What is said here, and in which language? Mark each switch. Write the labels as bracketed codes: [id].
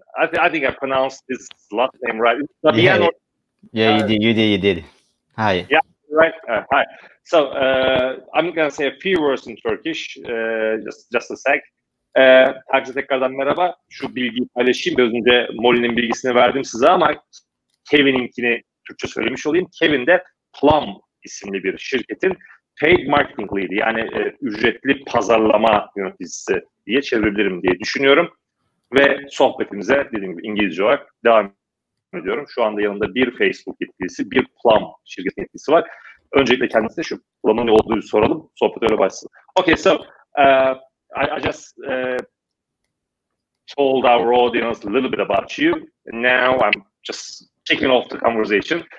[en] I think I pronounced his last name right. Dabian, you did. Hi. Yeah, right. Hi. So I'm gonna say a few words in Turkish, just a sec. [tr] Herkese tekrardan merhaba. Şu bilgiyi paylaşayım. Biraz önce Molly'nin bilgisini verdim size ama Kevin'inkini Türkçe söylemiş olayım. Kevin de Plum isimli bir şirketin [en] Paid Marketing Lead, [tr] yani ücretli pazarlama yöneticisi diye çevirebilirim diye düşünüyorum. Ve sohbetimize dediğim gibi İngilizce olarak devam ediyorum. Şu anda yanında bir Facebook yetkilisi, bir Plum şirket yetkilisi var. Öncelikle kendisine şu Plum'un ne olduğunu soralım. Sohbet öyle başlasın. [en] Okay, so I just told our audience a little bit about you, and now I'm just kicking off the conversation.